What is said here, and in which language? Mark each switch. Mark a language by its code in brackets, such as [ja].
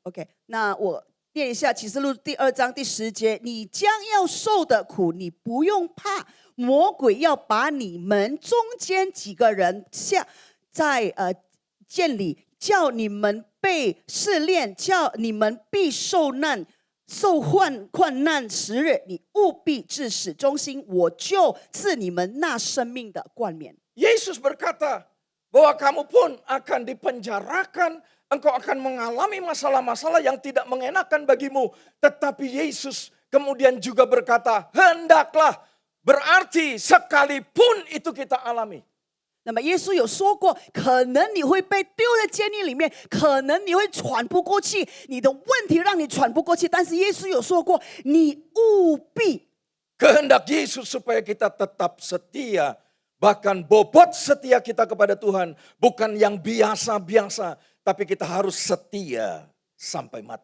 [zh] OK， 那我念一下启示录第2章第10节：你将要受的苦，你不用怕，魔鬼要把你们中间几个人在监里，叫你们被试炼，叫你们必受患难10日，你务必至死忠心，我就赐你们那生命的冠冕。 [id] Yesus berkata bahwa kamu pun akan dipenjarakan, engkau akan mengalami masalah-masalah yang tidak mengenakan bagimu. Tetapi Yesus kemudian juga berkata, hendaklah, berarti sekalipun itu kita alami. [zh] 那么耶稣有说过，可能你会被丢在监狱里面，可能你会喘不过气，你的问题让你喘不过气。但是耶稣有说过，你务必 [id] Kehendak Yesus supaya kita tetap setia. Bahkan bobot setia kita kepada Tuhan bukan yang biasa-biasa, tapi kita harus setia sampai mati.